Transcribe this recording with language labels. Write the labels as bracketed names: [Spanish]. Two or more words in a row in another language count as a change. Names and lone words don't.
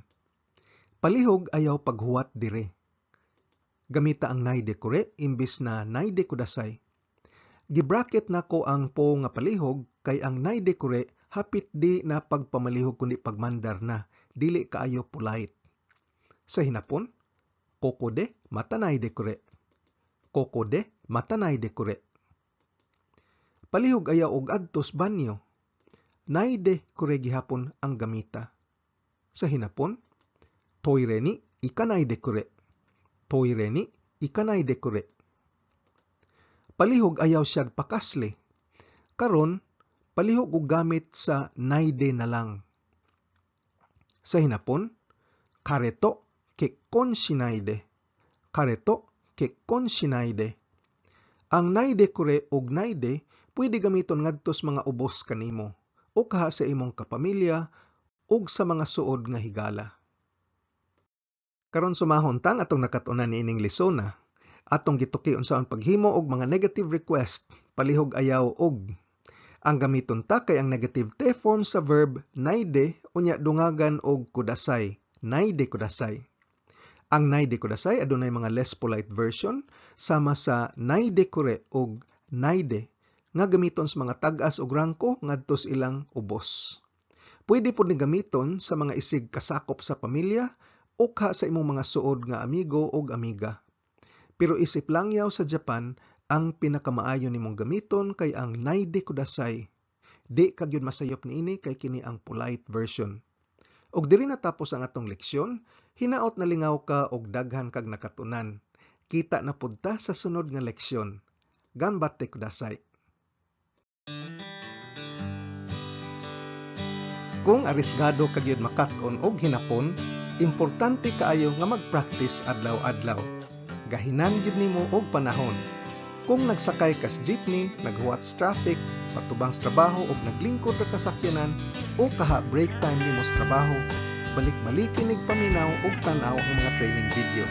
[Cebuano] Palihog ayaw paghuwat dire. Gamita ang [Japanese] naide kure [Cebuano] imbis na [Japanese] naide kudasai. [Cebuano] Gibracket nako ang po nga palihog kay ang [Japanese] naide kure [Cebuano] hapit di na pagpamalihog kundi pagmandar na, dili kaayo polite. Sa hinapon, [Japanese] kokode matanay de kure. Kokode matanay de kure. [Cebuano] Palihog ayaw og adtos banyo. [Japanese] Naide kure [Cebuano] gihapon ang gamita. Sa hinapon, [Japanese] toire ni ikanay de kure. Toire ni ikanay de kure. [Cebuano] Palihog ayaw siyag pakasle. Karon, palihog og gamit sa naide na lang. Sa hinapon, [Japanese] kareto kekkon shinaide. Kareto kekkon shinaide. [Cebuano] Ang [Japanese] naide kure [Cebuano] og naide pwede gamiton ngadtos mga ubos kanimo o kaha sa imong kapamilya ug sa mga suod nga higala. Karon sumahon tang atong nakatunan niining lesona. Atong gituki unsaon paghimo og mga [English] negative request, [Cebuano] palihog ayaw og. Ang gamiton ta kay ang [English] negative te form [Cebuano] sa verb [Japanese] naide unya [Cebuano] dungagan og kudasai. [Japanese] Naide kudasai. [Cebuano] Ang [Japanese] naide kudasai [Cebuano] adunay mga [English] less polite version [Cebuano] sama sa [Japanese] naide kure [Cebuano] og naide nga gamiton sa mga tag-as og rangko ngadto sa ilang ubos. Pwede pod ni gamiton sa mga isig kasakop sa pamilya o ka sa imong mga suod nga amigo og amiga. Pero isip lang yaw sa Japan, ang pinakamaayo nimong gamiton kay ang [Japanese] naide kudasai. [Cebuano] Di kagyud masayop niini kay kini ang [English] polite version. [Cebuano] Og diri natapos ang atong leksyon, hinaot na lingaw ka og daghan kag nakatunan. Kita na pud ta sa sunod nga leksyon. [Japanese] Ganbatte kudasai. [Cebuano] Kung arisgado kagyud makat-on og hinapon, importante kaayo nga mag-practice adlaw-adlaw. Gahinan gid nimo og panahon. Kung nagsakay kas jeepney, naghuwat sa traffic, patubang sa trabaho og naglingkod ra kasakyanan o kaha [English] break time [Cebuano] nimo sa trabaho, balik-balikin nig paminaw og tan-aw ang mga [English] training videos.